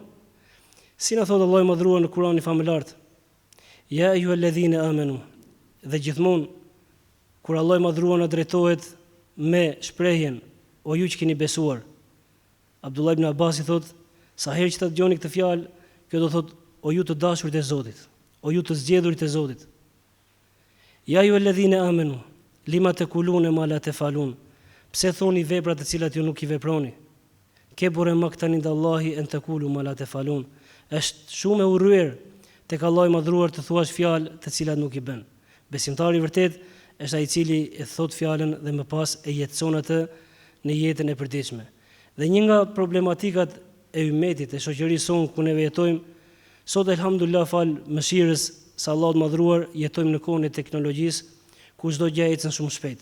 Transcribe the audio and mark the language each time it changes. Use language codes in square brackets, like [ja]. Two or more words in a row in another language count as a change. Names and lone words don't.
[sq] Si na thotë Allahu i madhruar në Kur'anin famëlar, [ar] يا أيها الذين آمنوا, [sq] dhe gjithmonë kur Allahu i madhruar na drejtohet me shprehjen o ju që keni besuar. Abdullah ibn Abbas i thotë, sa herë që ta dëgjoni këtë fjalë, kjo do thotë o ju të dashurit e Zotit, o ju të zgjedhurit e Zotit. [ar] يا أيها الذين آمنوا لم تقولون ما لا تفعلون. [sq] Pse thoni vepra të cilat ju nuk i veproni? [ar] كبر مقتا عند الله أن تقولوا ما لا تفعلون. [sq] Është shumë e urryer tek Allahu i madhruar të thuash fjalë të cilat nuk i bën. Besimtari i vërtet është ai i cili e thot fjalën dhe më pas e jetëson atë në jetën e përditshme. Dhe një nga problematikat e ummetit, e shoqërisë sonë ku ne jetojmë, sot elhamdulillah fal mëshirës së Allahut madhruar, jetojmë në kohën e teknologjisë, ku çdo gjë ecën shumë shpejt.